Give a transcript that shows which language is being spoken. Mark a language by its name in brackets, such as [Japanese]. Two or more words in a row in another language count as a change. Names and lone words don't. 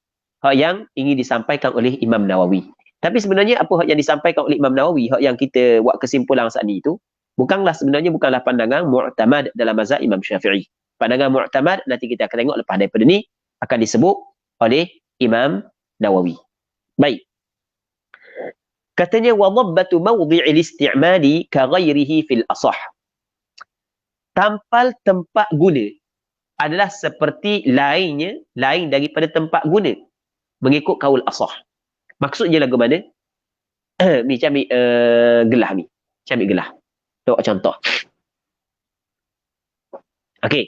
[Malay] Hak yang ingin disampaikan oleh Imam Nawawi. Tapi sebenarnya apa hak yang disampaikan oleh Imam Nawawi, hak yang kita buat kesimpulan saat ni itu, bukanlah pandangan mu'tamad dalam mazhab Imam Syafi'i. Pandangan mu'tamad nanti kita akan tengok lepas daripada ni akan disebut oleh Imam Nawawi. Baik. [Arabic] Katanya وضبة موضع الاستعمال كغيره في الأصح. [Malay] Tampal tempat guna adalah seperti lain daripada tempat guna mengikut kaul asah. Maksudnya lagu mana? Ni macam gelah ni. Macam ambil gelah. Tengok contoh. Okey.